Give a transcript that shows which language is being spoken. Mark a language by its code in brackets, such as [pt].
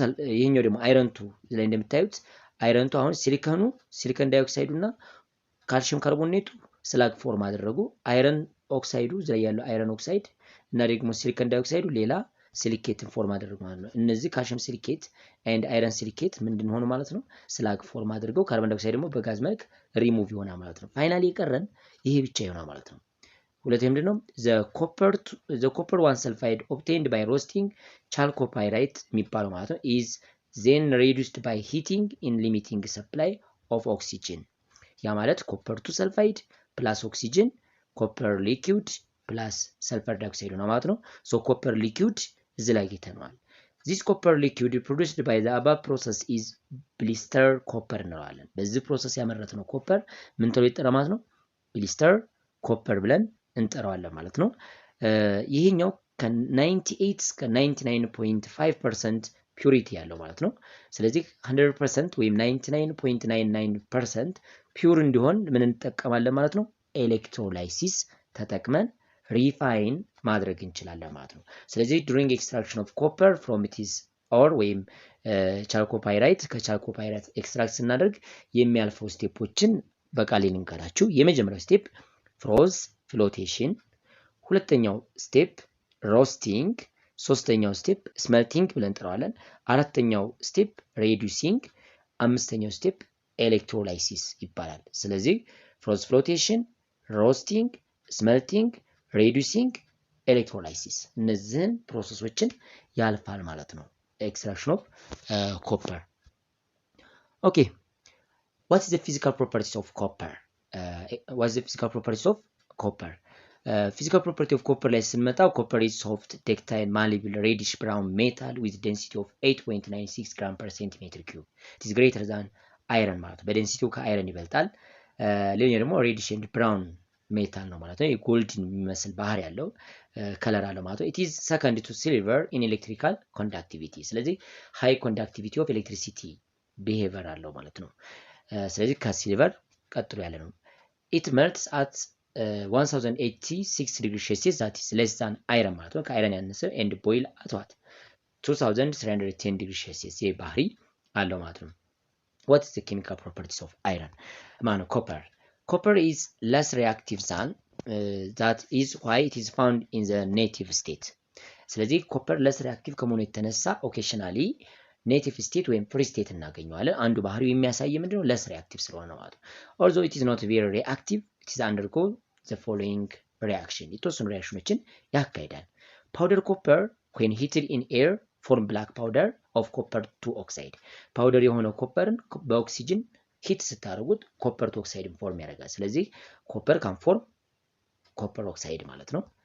[am] ይሄኛው ደግሞ አይረን 2 ላይ እንደምታዩት አይረን 2 አሁን ሲሊከን ዳይኦክሳይዱ እና ካልሽየም ካርቦኔቱ ስላግ ፎርም አደረጉ። አይረን ኦክሳይዱ እዚህ ላይ ያለው አይረን ኦክሳይድ እና ደግሞ ሲሊከን ዳይኦክሳይዱ ሌላ ሲሊኬትን ፎርም አደረጉ ማለት ነው። እነዚህ ካልሽየም ሲሊኬት ኤንድ አይረን ሲሊኬት ምንድን ሆኑ ማለት ነው? ስላግ ፎርም አድርገው ካርቦን ዳይኦክሳይድ ደግሞ በጋዝ መልክ ሪሙቭ ይሆናል ማለት ነው። ፋይናሊ የቀረን ይሄ ብቻ ይሆናል ማለት ነው። ሁለተኛው ምንድነው? [en] the copper 1 sulfide obtained by roasting chalcopyrite የሚባለው ማለት ነው is then reduced by heating in limiting supply of oxygen። ያ ማለት copper 2 sulfide plus oxygen copper liquid plus sulfur dioxide ነው ማለት ነው። so copper liquid እዚህ ላይ ጌተናል። this copper liquid produced by the above process is blister copper እንለዋለን። በዚህ ፕሮሰስ ያመረትነው ኮፐር ምን ተብሎ ይጠራል ማለት ነው? [am] blister copper ብለን እንጠራዋለን ማለት ነው። ይሄኛው ከ98 እስከ 99.5% ፒዩሪቲ ያለው ማለት ነው። ስለዚህ 100% ወይም 99.99% ፒዩር እንዲሆን ምን እንጠቀማለን ማለት ነው? ኤሌክትሮላይሲስ ተጠቅመን ሪፋይን ማድረግ እንችላለን ማለት ነው። ስለዚህ during extraction of copper from its ore ወይም ቻልኮፓይራይት ከቻልኮፓይራይት ኤክስትራክት ስናደርግ የሚያልፈው ስቴፖችን በቃል ልንገራችሁ። የመጀመሪያው ስቴፕ ፍሮዝ ፍሎቴሽን፣ ሁለተኛው ስቴፕ ሮስቲንግ፣ ሶስተኛው ስቴፕ ስመልቲንግ ብለን እንጠራዋለን፣ አራተኛው ስቴፕ ሬዱሲንግ፣ አምስተኛው ስቴፕ ኤሌክትሮላይሲስ ይባላል። ስለዚህ ፍሮዝ ፍሎቴሽን፣ ሮስቲንግ፣ ስመልቲንግ፣ ሬዱሲንግ፣ ኤሌክትሮላይሲስ እነዚህን ፕሮሰሶችን ያልፋል ማለት ነው ኤክስትራክሽን ኦፍ ኮፐር። ኦኬ what is the physical properties of copper? [en] What is the physical properties of copper? Physical property of copper ላይ ስንመጣ copper is soft, ductile, malleable, reddish brown metal with density of 8.96 gram per centimeter cube. [am] It is greater than iron ማለት ነው። በዴንሲቲው ከአይረን ይበልጣል። ሌላኛው ደግሞ reddish and brown ሜታል ነው ማለት ነው። የጎልድን የሚመስል ባህሪ ያለው ከለር አለው ማለት ነው። it is second to silver in electrical conductivity። ስለዚህ high conductivity of electricity behavior አለው ማለት ነው። [en] ስለዚህ ከሲልቨር ቀጥሎ ያለ ነው። it melts at 1086 degree Celsius, that is less than iron ማለት ነው። ከአይረን ያነሰ and boil at what 2310 degree Celsius ይህ ባህሪ አለው ማለት ነው። what is the chemical properties of iron? [am] ማነው copper? [en] Copper is less reactive than that is why it is found in the native state። ስለዚህ ኮፐር less reactive ከመሆኑ የተነሳ ኦኬሽናሊ [am] ኔቲቭ ስቴት ወይም ፍሪ ስቴት እናገኘዋለን። አንዱ ባህሪው የሚያሳይ ምንድነው less reactive ስለሆነ ማለት ነው። although it is not very reactive, it is undergo the following reaction የተወሰኑ ሪአክሽኖችን ያካሂዳል። powder copper when heated in air form black powder of copper 2 oxide። ፓውደር የሆነው ኮፐርን በኦክሲጅን ሂት ስታደርጉት ኮፐር ቱ ኦክሳይድን ፎርም ያደርጋል። ስለዚህ ኮፐር ካን ፎርም ኮፐር ኦክሳይድ ማለት ነው።